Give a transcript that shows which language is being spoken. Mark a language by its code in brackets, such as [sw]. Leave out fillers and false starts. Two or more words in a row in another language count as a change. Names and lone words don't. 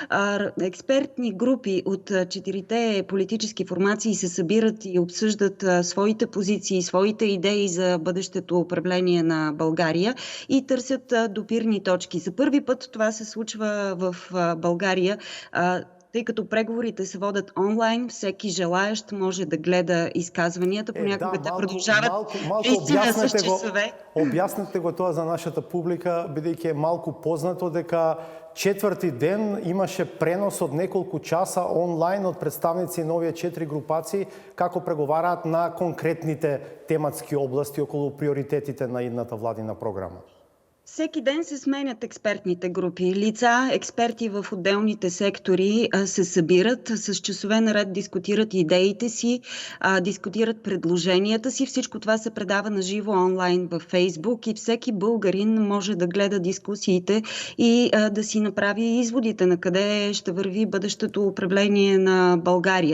[bg] Експертни групи от 4-те политически формации се събират и обсъждат своите позиции, своите идеи за бъдещето управление на България и търсят допирни точки. За първи път това се случва в България. Тъй като преговорите се водят онлайн, всеки желаещ може да гледа изказванията. Понякога те продължават наистина с часове. [mk] Обяснете го тоа за нашата публика, бидејќи е малку познато дека четврти ден имаше пренос од неколку часа онлайн од представници на овие 4 групации како преговараат на конкретните тематски области околу приоритетите на идната владина програма. [bg] Всеки ден се сменят експертните групи. Лица, експерти в отделните сектори се събират, с часове наред дискутират идеите си, дискутират предложенията си. Всичко това се предава на живо онлайн във Фейсбук и всеки българин може да гледа дискусиите и да си направи изводите на къде ще върви бъдещето управление на България.